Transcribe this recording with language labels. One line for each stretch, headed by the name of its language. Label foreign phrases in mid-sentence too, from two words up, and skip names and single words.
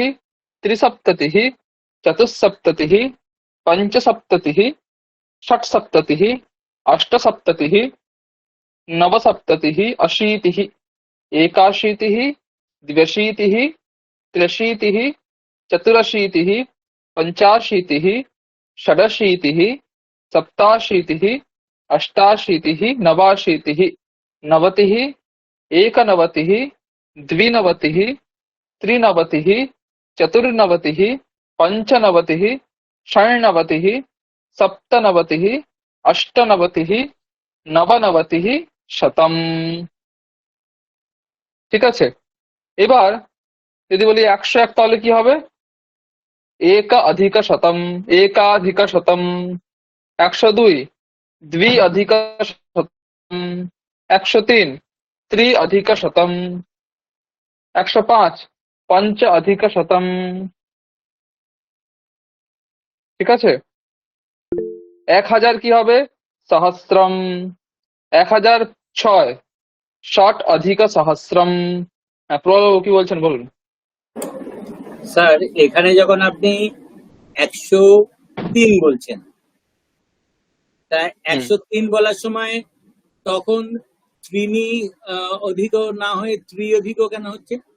Sanskrit: त्रिसप्ततिः, चतुस्सप्ततिः, पञ्चसप्ततिः, षट्सप्ततिः, अष्टसप्ततिः, नवसप्ततिः, अशीतिः, एकाशीतिः, द्व्यशीतिः, त्र्यशीतिः, चतुरशीतिः, पञ्चाशीतिः, षडशीतिः, सप्ताशीतिः, अष्टाशीतिः, नवाशीतिः, नवतिः, एकनवतिः, द्विनवतिः, त्रिनवतिः, चतुर्नवतिः पञ्चनवतिः षण्णवतिः सप्तनवतिः अष्टनवतिः নবনবতিः শতম।
Bangla: ঠিক আছে, এবার যদি বলি 101 তাহলে কি হবে?
Sanskrit: एक अधिक शतम, एकाधिकशतम। 102 द्वि-अधिक-शतम, 103 त्रि-अधिक-शतम, 105 पंच-अधिक-शतम।
Bangla: ঠিক আছে, 1000 কি হবে?
Sanskrit: সহস্রম। 1006 ষট-अधिक-सहस्रम।
Bangla: হ্যাঁ, প্রবল কি বলছেন বলুন। স্যার এখানে যখন আপনি 103 বলছেন, তা হুম 103 বলার সময় তখন ত্রিনি অধিক না হয়ে অধিক কেন হচ্ছে?